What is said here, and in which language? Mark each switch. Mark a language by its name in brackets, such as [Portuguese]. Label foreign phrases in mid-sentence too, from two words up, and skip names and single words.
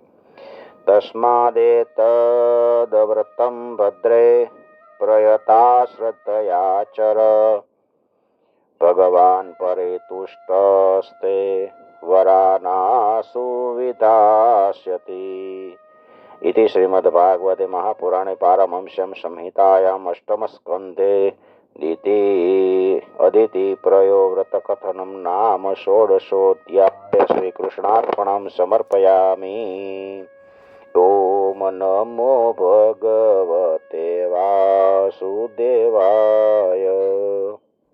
[Sanskrit] તસ્માદેતદ વ્રતમ ભદ્રે પ્રયતા શ્રદ્ધયાચર ભગવાન પરે તુષ્ટસ્તે વરાનાસુ વિધાસ્યતિ. इति श्रीमद्भागवते महापुराणे पारमहंस्यां संहितायाम् अष्टमस्कन्धे अदिति प्रयो व्रतकथनं नाम षोडशोऽध्यायः. श्रीकृष्णार्पणं समर्पयामि. ओम नमो भगवते वासुदेवाय.